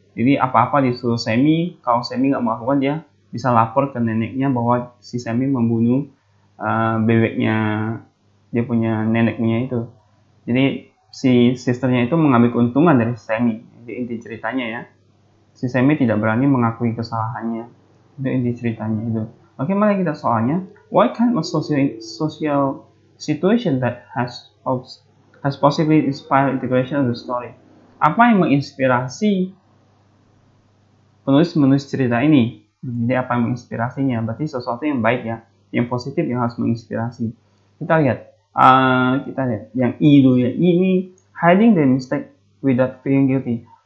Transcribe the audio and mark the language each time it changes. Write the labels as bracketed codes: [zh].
[id] Jadi apa-apa disuruh Sammy, kalau Sammy nggak melakukan dia bisa lapor ke neneknya bahwa si Sammy membunuh bebeknya dia punya neneknya itu. Jadi si sisternya itu mengambil keuntungan dari Sammy. Jadi inti ceritanya ya. Si Sammy tidak berani mengakui kesalahannya. Itu inti ceritanya itu. Oke, mari kita soalnya. [en] What kind of social situation that has possibly inspired integration of the story? [id] Apa yang menginspirasi penulis cerita ini? Jadi apa yang menginspirasinya? Berarti sesuatu yang baik ya, yang positif yang harus menginspirasi. Kita lihat yang I dulu ya. [en] I ini hiding the mistake without feeling guilty.